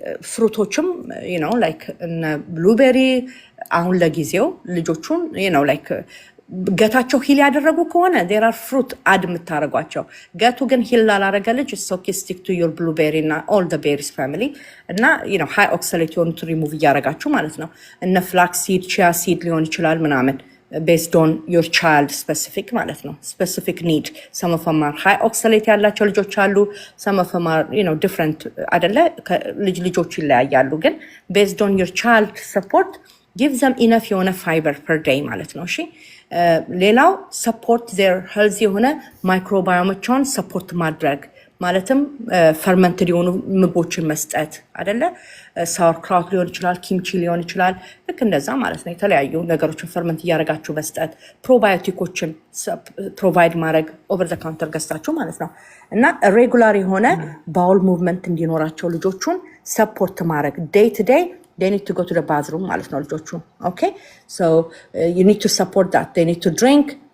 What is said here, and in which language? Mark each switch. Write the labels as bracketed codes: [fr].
[am] ፍሩቶችም ላይክ ብሉቤሪ አሁን ለጊዜው ልጆቹን ላይክ ገታቸው ሂል ያደረጉ ከሆነ there are fruit አድ የምታደርጓቸው። ገቱ ግን ሂል ላላረገ ልጅ okay stick to your blueberry እና all the berries family እና high oxalate የሆኑት ሪሙቭ እያደረጋችሁ ማለት ነው። እነ flax seed, chia seed ሊሆን ይችላል ምናምን based on your child specific ማለት ነው specific need። some of them are high oxalate ያላቸው ልጆች አሉ። some of them are different አይደለ? ልጆች ይለያያሉ። ግን based on your child support give them enough የሆነ fiber per day ማለት ነው። እሺ ሌላው support their healthy የሆነ ማይክሮባዮሞችን support ማድረግ ማለትም ፈርመንትድ የሆኑ ምግቦችን መስጠት አይደለ ሳወር ክራውት ሊሆን ይችላል ኪምቺ ሊሆን ይችላል ልክ እንደዛ ማለት ነው የተለያዩ ነገሮችን ፈርመንት እያደረጋችሁ መስጠት ፕሮባዮቲኮችን ፕሮቫይድ ማድረግ ኦቨር ዘ ካውንተር ገዝታችሁ ማለት ነው እና ሬጉላር የሆነ ባውል ሙቭመንት እንዲኖራቸው ልጆቹን ሰፖርት ማድረግ ዴይ ቱ ዴይ [en] they need to go to the bathroom [am] ማለት ነው ልጆቹ [en] okay so you need to support that they need to drink